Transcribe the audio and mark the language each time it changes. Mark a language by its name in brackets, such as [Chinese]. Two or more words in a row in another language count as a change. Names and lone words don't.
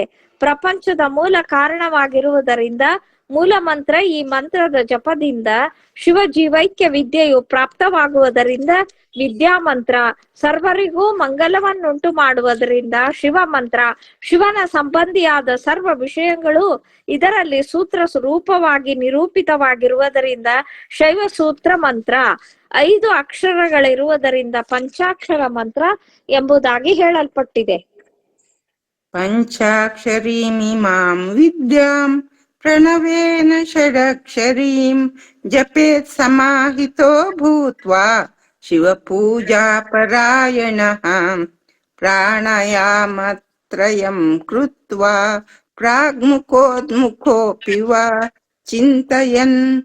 [Kannada] ಪ್ರಪಂಚದ ಮೂಲ ಕಾರಣವಾಗಿರುವುದರಿಂದ ಮೂಲ ಮಂತ್ರ, ಈ ಮಂತ್ರದ ಜಪದಿಂದ ಶಿವ ಜೀವೈಕ್ಯ ವಿದ್ಯೆಯು ಪ್ರಾಪ್ತವಾಗುವುದರಿಂದ ವಿದ್ಯಾ ಮಂತ್ರ, ಸರ್ವರಿಗೂ ಮಂಗಲವನ್ನುಂಟು ಮಾಡುವುದರಿಂದ ಶಿವ ಮಂತ್ರ, ಶಿವನ ಸಂಬಂಧಿಯಾದ ಸರ್ವ ವಿಷಯಗಳು ಇದರಲ್ಲಿ ಸೂತ್ರ ರೂಪವಾಗಿ ನಿರೂಪಿತವಾಗಿರುವುದರಿಂದ ಶೈವ ಸೂತ್ರ ಮಂತ್ರ, 5 ಅಕ್ಷರಗಳಿರುವುದರಿಂದ ಪಂಚಾಕ್ಷರ ಮಂತ್ರ ಎಂಬುದಾಗಿ ಹೇಳಲ್ಪಟ್ಟಿದೆ. [Sanskrit] ಪಂಚಾಕ್ಷರೀಮಿಮಾಂ ವಿದ್ಯಾಂ ಪ್ರಣವೇನ ಷಡಕ್ಷರೀಂ ಜಪೇತ್ ಸಮಾಹಿತೋ ಭೂತ್ವಾ ಶಿವಪೂಜಾಪರಾಯಣಃ ಪ್ರಾಣಾಯಾಮತ್ರಯಂ ಕೃತ್ವಾ ಪ್ರಾಗ್ಮುಖೋದ್ಮುಖೋऽಪಿ ವಾ ಚಿಂತಯನ್